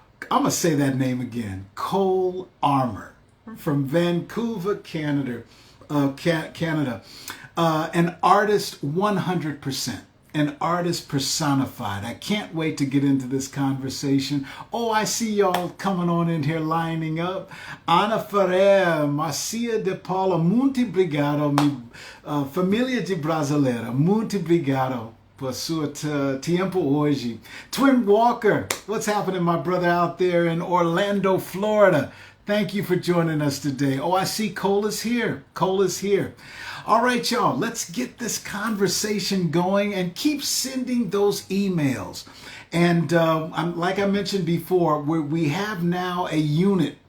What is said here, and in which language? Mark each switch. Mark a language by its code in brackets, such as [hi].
[en] I'm gonna say that name again, Cole Armour from Vancouver, Canada. Canada. An artist 100%. An artist personified. I can't wait to get into this conversation. Oh, I see y'all coming on in here lining up. [pt] Ana Ferrer, Marcia de Paula, muito obrigado, família de brasileira, muito obrigado por seu tempo hoje. [en] Twin Walker, what's happening, my brother out there in Orlando, Florida? Thank you for joining us today. Oh, I see Cole is here. Cole is here. All right, y'all, let's get this conversation going and keep sending those emails. And like I mentioned before, we have now a unit.